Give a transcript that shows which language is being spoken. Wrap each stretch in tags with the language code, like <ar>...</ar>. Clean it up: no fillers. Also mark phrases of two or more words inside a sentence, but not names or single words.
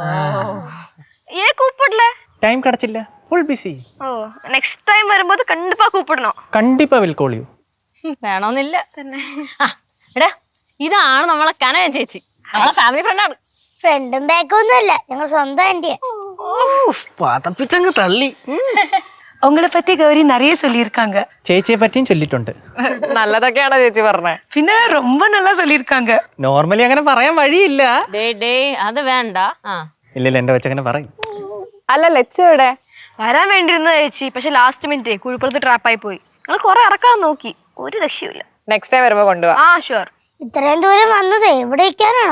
<ta>டைம் கிடைச்சில்ல,</ta> <en>full busy.</en> <ml>ഓ,</ml> <en>next time</en> <ml>വരുമ്പോ</ml> <ta>கண்டிப்பா கூப்பிடணோ?</ta> <en>കണ്ടിപ്പാ will call you.</en> <ml>വേണമെന്നില്ല തന്നെ. എടാ, ഇതാണ് നമ്മളെ കനക ചേച്ചി, നമ്മളെ</ml> <en>family friend.</en> <ml>ഫ്രണ്ടും ബാക്കും ഒന്നുമല്ല, ഞങ്ങൾ സ്വന്തം ആന്റിയാ. പതപ്പിച്ചങ്ങ് തള്ളി.</ml> <ta>உங்களை பத்தி கௌரி நிறைய சொல்லியிருக்காங்க.</ta> <ml>ചേച്ചിയെ പറ്റിയും ചൊല്ലിട്ടുണ്ട്. നല്ലതൊക്കെയാണോ ചേച്ചി പറഞ്ഞേ?</ml> <ta>പിന്നെ ரொம்ப நல்லா சொல்லியிருக்காங்க.</ta> <ml>നോർമലി അങ്ങനെ പറയാൻ വഴിയില്ല. അത് വേണ്ട. ഇല്ലല്ല, എന്റെ വെച്ചങ്ങനെ പറയും. അല്ല ലക്ഷ്യം വരാൻ വേണ്ടിയിരുന്ന ചേച്ചി, പക്ഷെ</ml> <en>last minute</en> <ml>കുഴിപ്പുറത്ത് ട്രാപ്പായി പോയി. ഞങ്ങൾ കുറെ ഇറക്കാൻ നോക്കി, ഒരു രക്ഷയില്ല.</ml> <en>next time</en> <ml>വരുമ്പോ കൊണ്ടുപോവാ. ആ ഷുവർ. ഇത്രയും ദൂരം വന്നത് ഇവിടെ ഇരിക്കാനാണോ?</ml>